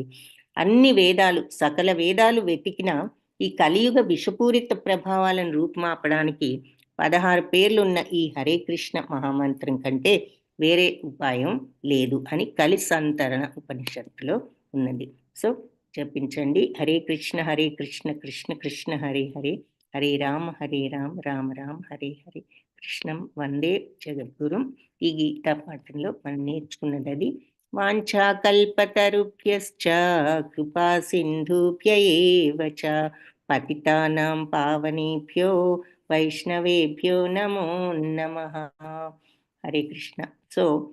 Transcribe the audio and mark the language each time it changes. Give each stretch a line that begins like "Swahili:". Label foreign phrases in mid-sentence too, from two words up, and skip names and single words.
Telugu: అన్ని వేదాలు, సకల వేదాలు వెతికినా ఈ కలియుగ విషపూరిత ప్రభావాలను రూపుమాపడానికి 16 పేర్లున్న ఈ హరే కృష్ణ మహామంత్రం కంటే వేరే ఉపాయం లేదు అని కలి సంతరణ ఉపనిషత్తులో ఉన్నది. సో జపించండి.
Sanskrit: హరే కృష్ణ కృష్ణ కృష్ణ హరే హరే, హరే రామ రామ రామ హరే హరే. కృష్ణం వందే జగద్గురుం.
Telugu: ఈ గీతా పాఠంలో మనం నేర్చుకున్నది అది.
Sanskrit: వాంఛాకల్పతరుభ్యశ్చ కృపా సింధుభ్య ఏవ చ పతితానాం పావనేభ్యో వైష్ణవేభ్యో నమో నమః. హరే కృష్ణ. సో